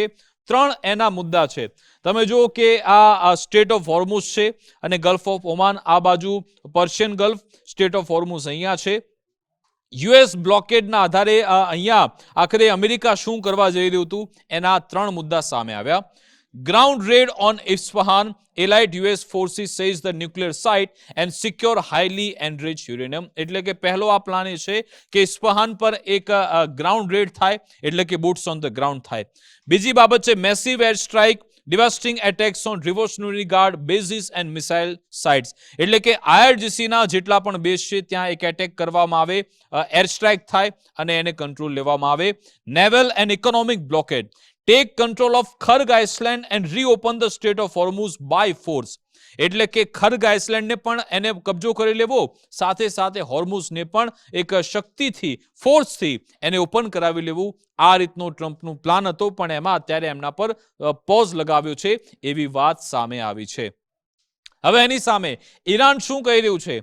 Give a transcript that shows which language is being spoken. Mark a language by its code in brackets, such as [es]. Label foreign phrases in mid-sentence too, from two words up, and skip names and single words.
[gu] 3 એના મુદ્દા છે. તમે જુઓ કે આ સ્ટેટ ઓફ હોર્મુઝ છે અને ગલ્ફ ઓફ ઓમાન આ બાજુ, પર્શિયન ગલ્ફ, સ્ટેટ ઓફ હોર્મુઝ અહીંયા છે. યુએસ બ્લોકેડના આધારે અહીંયા આખરે અમેરિકા શું કરવા જઈ રહ્યું હતું એના 3 મુદ્દા સામે આવ્યા. [en] Ground raid on Isfahan, allied US forces says the nuclear site and secure highly enriched uranium. [gu] એટલે કે પહેલો આ પ્લાન એ છે કે ઇસ્ફહાન પર એક [en] ground raid [gu] થાય એટલે કે [en] boots on the ground [gu] થાય. બીજી બાબત છે [en] massive air strike, devastating attacks on revolutionary guard bases and missile sites. [gu] એટલે કે IRGCના જેટલા પણ બેઝ છે ત્યાં એક એટેક કરવામાં આવે, [en] air strike [gu] થાય અને એને કંટ્રોલ લેવામાં આવે. [en] Naval and economic blockade, take control of Kharg Island and reopen the Strait of Hormuz by force. [gu] એટલે કે ખર્ગ આઇસલેન્ડને પણ એને કબજો કરી લેવો, સાથે સાથે હોર્મુઝને પણ એક શક્તિથી, ફોર્સથી એને ઓપન કરાવી લેવું. આ રીતનો ટ્રમ્પનું પ્લાન હતો પણ એમાં અત્યારે એમના પર પોઝ લગાવ્યો છે એવી વાત સામે આવી છે. હવે એની સામે ઈરાન શું કહી રહ્યું છે?